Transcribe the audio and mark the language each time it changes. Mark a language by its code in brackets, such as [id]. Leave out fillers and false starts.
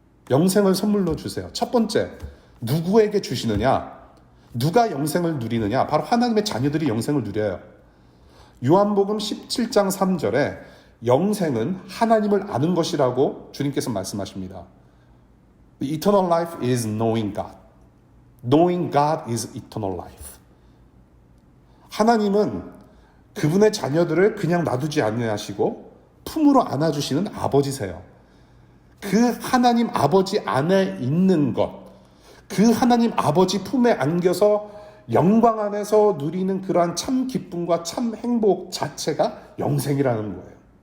[ko] 영생을 선물로 주세요. 첫 번째, 누구에게 주시느냐? 누가 영생을 누리느냐? 바로 하나님의 자녀들이 영생을 누려요. 요한복음 17장 3절에 영생은 하나님을 아는 것이라고 주님께서 말씀하십니다. [en] The eternal life is knowing God. Knowing God is eternal life. [ko] 하나님은 그분의 자녀들을 그냥 놔두지 아니하시고 품으로 안아주시는 아버지세요. 그 하나님 아버지 안에 있는 것, 그 하나님 아버지 품에 안겨서 영광 안에서 누리는 그러한 참 기쁨과 참 행복 자체가 영생이라는 거예요.